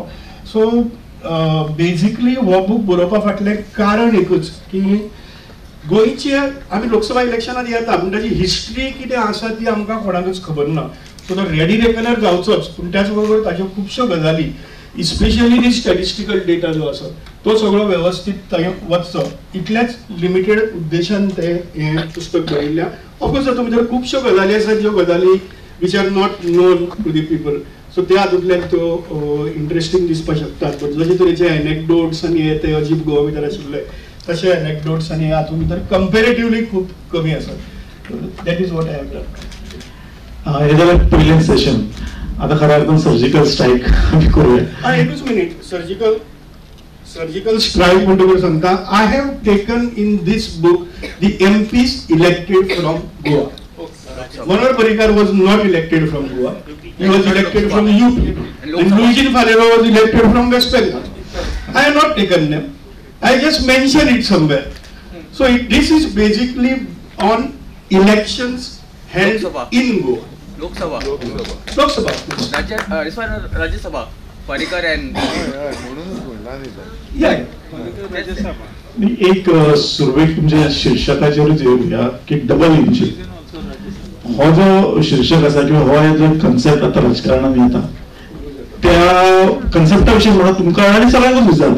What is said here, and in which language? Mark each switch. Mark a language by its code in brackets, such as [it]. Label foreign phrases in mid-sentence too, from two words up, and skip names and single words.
[kok] सो बेजिकली हो बूक बरोवपा फाटलें कारण एकूच की गोंयचे आमी लोकसभा इलेक्शनात येता, पूण ताची हिस्ट्री कितें आसा ती आमकां कोणाकूच खबर ना. सो तो [en] ready reckoner [kok] जावचोच, पूण त्याच बरोबर ताज्यो खुबश्यो गजाली, [en] especially the statistical data [kok] जो आसा तो सगळो वेवस्थीत थंय वचचो, इतल्याच लिमिटेड उद्देशान ते हें पुस्तक बरयल्ल्या. ऑफकोर्स तातूंत भितर खुबश्यो गजाली आसात ज्यो गजाली [en] which are not known to the people. [kok] सो त्या हातूंतल्यान त्यो इंटरेस्टिंग दिसपाक शकतात. बट जशे तरेचे एनेक्डोट्स आनी हे ते अजीब गोवा भितर आशिल्ले तशे एनेक्डोट्स आनी हातूंत भितर कंपेरेटिवली खूब कमी आसात. [en] That is what I have done. [kok] हे जाल्यार पयलें सेशन. आता खऱ्या अर्थान [en] surgical strike [kok] आमी करूया. एकूच मिनिट. [en] surgical strike [kok] म्हणटकूच सांगता, [en] I have taken in this book the MPs elected from Goa. मनोहर पर्रीकर was not elected from Goa. He was elected from UP. And Luigi Falero was elected from West Bengal. I have not taken them. I just mentioned it somewhere. So this is basically on elections held in Goa. Lok Sabha. Rajya Sabha. Parrikar and [kok] एक सुरवेक तुमच्या शीर्षकाचेर येवया की [en] double engine. [kok] हो जो शीर्षक आसा किंवा हो जो कन्सेप्ट आता राजकारणात येता त्या कन्सेप्टा विशीं म्हणून तुमकां आनी सगळ्यांकूच